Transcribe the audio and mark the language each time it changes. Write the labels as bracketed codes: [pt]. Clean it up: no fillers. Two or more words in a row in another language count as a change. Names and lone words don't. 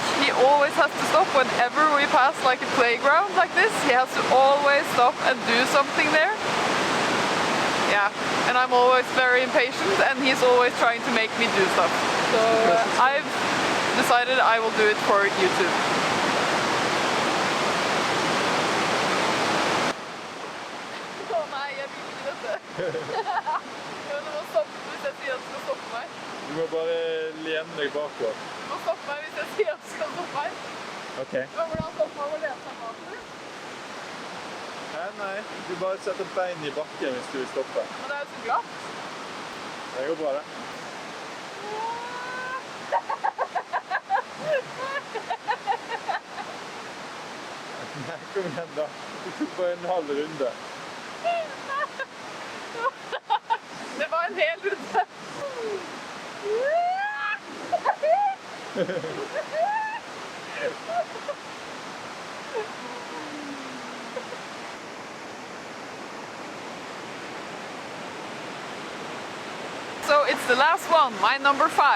[en] He always has to stop whenever we pass like a playground like this. He has to always stop and do something there. Yeah, and I'm always very impatient and he's always trying to make me do stuff. So I've decided I will do it for YouTube. [no] Å nei, jeg vil ikke dette. Du må stoppe hvis jeg sier at du skal stoppe meg. Du må bare lene deg bakover. Du må stoppe meg hvis jeg sier at du skal stoppe meg. Ok. Hvordan stopper man å lene seg bakover? Nei, du bare setter bein i bakken hvis du vil stoppe. Men det er jo så glatt. Det går bra det. Nei, kom igjen da. Du tok bare en halv runde. Det var en hel runde. [en] So it's the last one, my number 5.